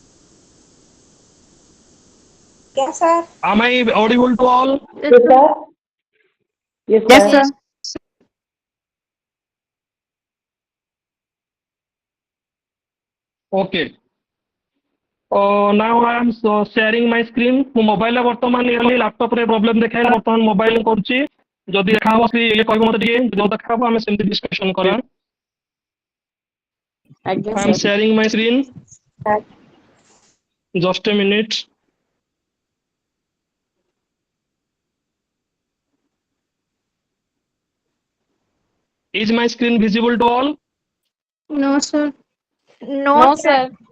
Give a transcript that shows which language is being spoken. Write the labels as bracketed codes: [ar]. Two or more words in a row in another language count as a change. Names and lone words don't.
[en] Yes, sir. Am I audible to all? Yes, sir. Yes, Yes, sir. sir. Okay. Now I am sharing my screen. [or] ମୁଁ ମୋବାଇଲ ବର୍ତ୍ତମାନ ଇଏ ଲ୍ୟାପଟପ ରେ ପ୍ରୋବ୍ଲେମ ଦେଖାଇଲା ବର୍ତ୍ତମାନ ମୋବାଇଲ କରୁଛି ଯଦି ଦେଖା ହବ ଇଏ କହିବ ମତେ ଟିକେ ଯୋଉ ଦେଖା ହବ ଆମେ ସେମିତି ଡିସ୍କସନ କରିବା. ଆଜ୍ଞା [en] I am sir. sharing my screen. Just a minute. Is my screen visible to all? No, sir. No, sir.